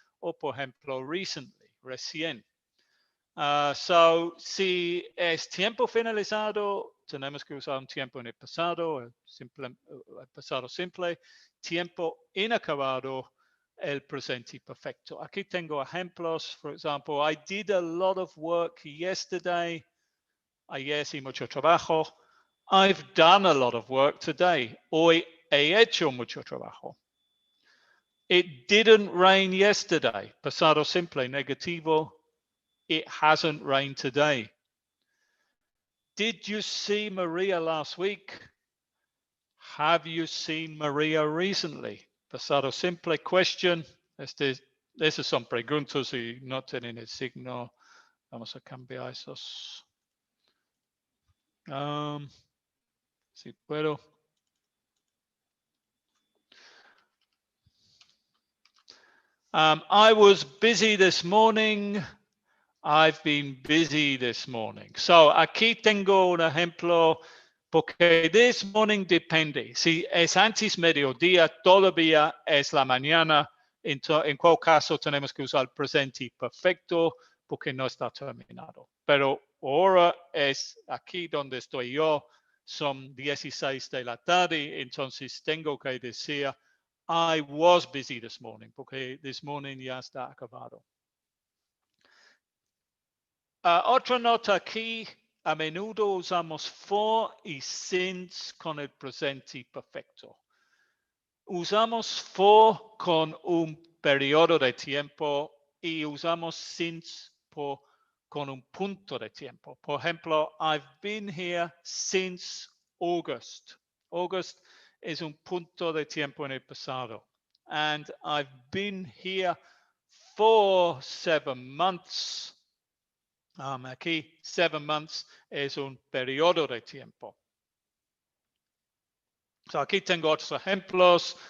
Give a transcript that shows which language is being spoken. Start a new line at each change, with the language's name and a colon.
Spanish: O por ejemplo, recently, recién. So, si es tiempo finalizado, tenemos que usar un tiempo en el pasado, el pasado simple, tiempo inacabado, el presente perfecto. Aquí tengo ejemplos.
English: For example, I did a lot of work yesterday.
Spanish: Ayer hice mucho trabajo.
English: I've done a lot of work today.
Spanish: Hoy he hecho mucho trabajo.
English: It didn't rain yesterday.
Spanish: Pasado simple, negativo.
English: It hasn't rained today. Did you see Maria last week? Have you seen Maria recently?
Spanish: Pasado simple,
English: question.
Spanish: Esas son preguntas y no tienen el signo. Vamos a cambiar esos. Si puedo.
English: I was busy this morning. I've been busy this morning.
Spanish: So aquí tengo un ejemplo, porque this morning depende. Si es antes mediodía, todavía es la mañana. En cual caso tenemos que usar presente perfecto porque no está terminado. Pero ahora es aquí donde estoy yo, son 16 de la tarde, entonces tengo que decir
English: I was busy this morning,
Spanish: porque this morning ya está acabado. Otra nota aquí, a menudo usamos for y since con el presente perfecto. Usamos for con un periodo de tiempo y usamos since con un punto de tiempo. Por ejemplo,
English: I've been here since August.
Spanish: August es un punto de tiempo en el pasado.
English: And I've been here for 7 months.
Spanish: Aquí 7 months es un periodo de tiempo. So aquí tengo otros ejemplos.